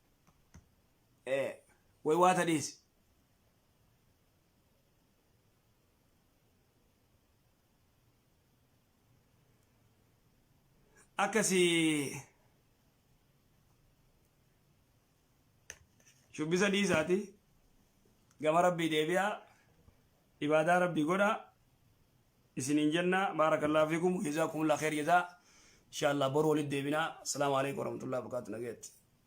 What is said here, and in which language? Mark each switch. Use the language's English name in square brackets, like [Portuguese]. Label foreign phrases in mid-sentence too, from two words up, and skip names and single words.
[Oromo] way waata dhiisi akkasi shubbisa dhiisaati gama rabbii deebi'a ibadaa rabbii godha isinin jenna [Arabic] بارك الله فيكم جزاكم الله خير [Oromo] jazaa inshallah boru walid deebina [Arabic] السلام عليكم ورحمة الله وبركاته [Oromo] nageet